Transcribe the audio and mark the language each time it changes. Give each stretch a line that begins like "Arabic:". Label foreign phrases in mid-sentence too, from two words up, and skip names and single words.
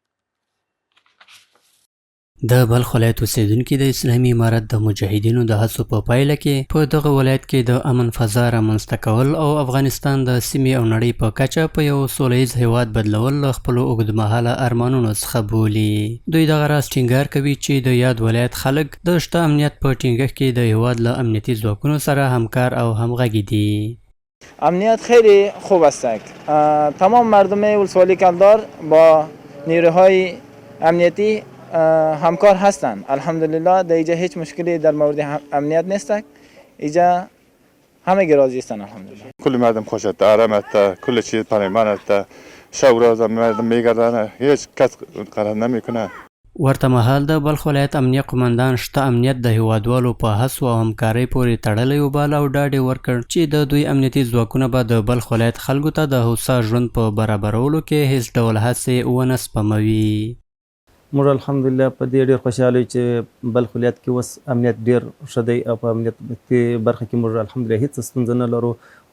Pashto: د بلخ ولایت اوسیدونکي د اسلامي امارت د مجاهدینو د هڅو په پایله کې په دغه ولایت کې د امن فضا رامنځته کول او افغانستان د سیمې او نړۍ په کچه په یو سوله ییز هیواد بدلول له خپلو اوږدمهاله ارمانونو څخه بولي. دوی دغه راز ټینګار کوي چې د یاد ولایت خلک د شته امنیت په ټینګښت کې د هیواد له امنیتي ځواکونو سره همکار او همغږي دي.
Persian: امنیت خیلی خوب است. تمام مردم ولسوالی کلدار با نیروهای امنیتی همکار هستند. الحمدلله در اینجا هیچ مشکلی در مورد امنیت نیست. اینجا همه راضی هستند الحمدلله. کل مردم خوشت، آرامت، کل چیز پایمانت، شب روز مردم میگردن، هیچ کس قرار نمیکنه.
Pashto: ورته مهال د بلخ ولایت امنیه قمندان شته امنیت د هیوادوالو په هڅو او همکارۍ پورې تړلی وباله او ډاډ یې ورکړ چې د دوی امنیتي ځواکونه به د بلخ ولایت خلکو ته د هوسا ژوند په برابرولو کې هیڅ ډول هڅې ونه سپموي. موږ الحمدلله په دې ډېر خوشحاله یو چې بلخ ولایت کې اوس امنیت ډېر ښه دی او په امنیت برخه کې موږ الحمدلله هېڅ ستونزه نه لرو.